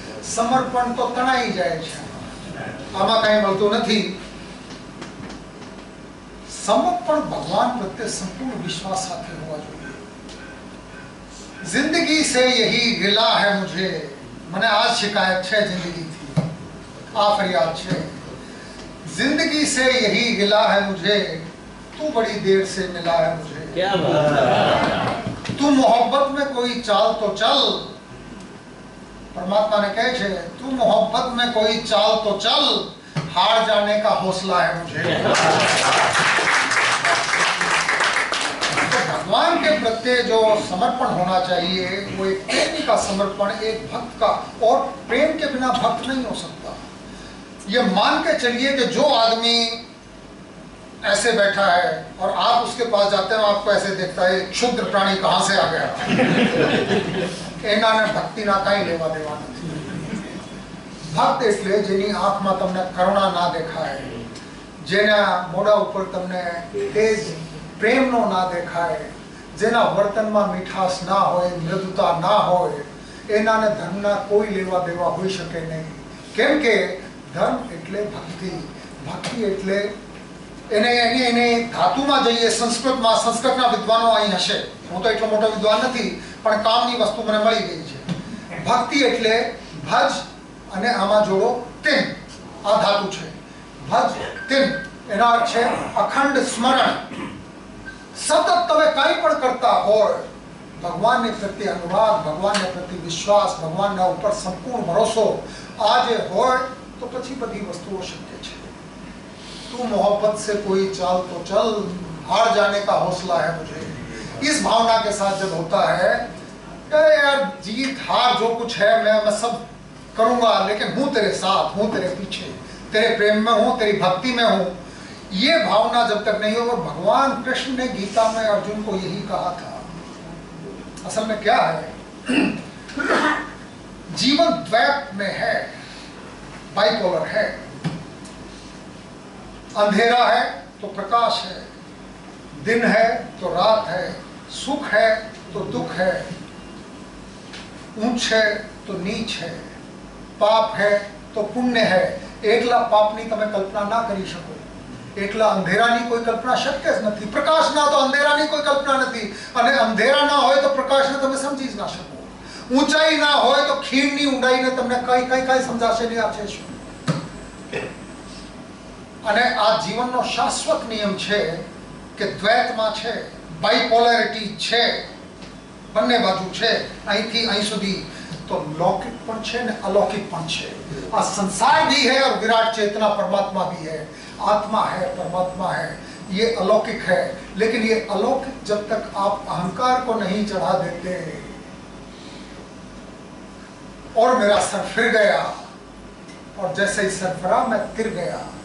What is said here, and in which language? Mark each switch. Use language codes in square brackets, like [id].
[gu] સમર્પણ તો તણાઈ જાય છે, આમાં કઈ મળતું નથી. સમર્પણ ભગવાન પ્રત્યે સંપૂર્ણ વિશ્વાસ સાથે હોવા જોઈએ. [hi] जिंदगी से यही गिला है मुझे, [gu] મને આ શિકાયત છે જિંદગીથી, આ ફરિયાદ છે. [hi] जिंदगी से यही गिला है मुझे, तू बड़ी देर से मिला है मुझे. क्या बात. तू मोहब्बत में कोई चाल तो चल. परमात्मा ने कहे छे तू मोहब्बत में कोई चाल तो चल, हार जाने का हौसला है मुझे. भगवान के प्रत्ये जो समर्पण होना चाहिए वो एक प्रेमी का समर्पण, एक भक्त का. और प्रेम के बिना भक्त नहीं हो सकता. ये मान के चलिए कि जो आदमी ऐसे बैठा है और आप उसके पास जाते हैं, आपको ऐसे देखता है क्षुद्र प्राणी कहां से आ गया. [gu] एना ने भक्ति ना कई लेवा देवा નથી. ભક્ત એટલે જેની આંખમાં તમને કરુણા ના દેખાય, જેના મોઢા ઉપર તમને તેજ પ્રેમનો ના દેખાય, જેના વર્તનમાં મીઠાશ ના હોય, મૃદુતા ના હોય, એનાને ધર્મના કોઈ લેવા દેવા હોઈ શકે નહીં. કેમ કે ધર્મ એટલે ભક્તિ. ભક્તિ એટલે એને ધાતુમાં જઈએ, સંસ્કૃતના વિદ્વાનો અહીં હશે. હું તો એટલો મોટો વિદ્વાન નથી, પણ કામની વસ્તુ મને મળી ગઈ છે. ભક્તિ એટલે ભજ અને આમાં જોડો તિન. આ ધાતુ છે. ભજ તિન એના અર્થ છે અખંડ સ્મરણ. સતત તમે કંઈ પણ કરતા હોય, ભગવાનને પ્રત્યે અનુરાગ, ભગવાનને પ્રત્યે વિશ્વાસ, ભગવાનના ઉપર સંપૂર્ણ ભરોસો આ જે હોય તો પછી બધી વસ્તુઓ શક્ય છે. [hi] તું मोहब्बत से कोई चाल तो चल, हार जाने का हौसला है मुझे. इस भावना के साथ जब होता है यार जीत हार जो कुछ है मैं सब करूंगा, लेकिन हूं तेरे साथ, हूं तेरे पीछे, तेरे प्रेम में हूं, तेरी भक्ति में हूं, ये भावना जब तक नहीं हो. और भगवान कृष्ण ने गीता में अर्जुन को यही कहा था. असल में क्या है, जीवन द्वैत में है, बाइपोलर है. अंधेरा है तो प्रकाश है, दिन है तो रात है, सुख है तो दुख है, ऊंच है तो नीच है, पाप है तो पुण्य है. [gu] एकला पापनी તમે કલ્પના ના કરી શકો, એકલા અંધેરાની કોઈ કલ્પના શક્ય જ નથી. પ્રકાશના તો અંધેરાની કોઈ કલ્પના નથી, અને અંધેરા ના હોય તો પ્રકાશને તમે સમજી જ ના શકો. ઊંચાઈ ના હોય તો ખીણની ઊંડાઈને તમને કઈ કઈ કઈ સમજાશે નહીં. આ છે શું? અને આ જીવનનો શાશ્વત નિયમ છે કે દ્વૈતમાં છે, બાયપોલારિટી છે, બંને બાજુ છે. અહીંથી અહીં સુધી तो लौकिक पण છે ને अलौकिक पण છે. [hi] આ संसार भी है और विराट चेतना परमात्मा भी है. आत्मा है, परमात्मा है, ये अलौकिक है. लेकिन ये अलौकिक जब तक आप अहंकार को नहीं चढ़ा देते, और मेरा सर फिर गया, और जैसे ही सर फिरा मैं तिर गया.